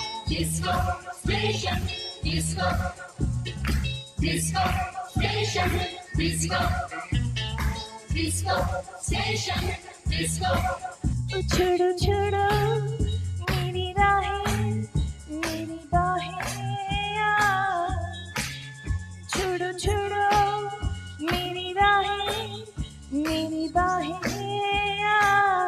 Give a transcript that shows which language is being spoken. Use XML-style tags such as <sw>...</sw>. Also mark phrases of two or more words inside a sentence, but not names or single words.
<en>disco station, disco, disco station, disco, disco station, disco.</en> <hi>छोड़ो छोड़ो मेरी राहें मेरी बाहें यार, छोड़ो छोड़ो मेरी राहें मेरी बाहें यार।</hi>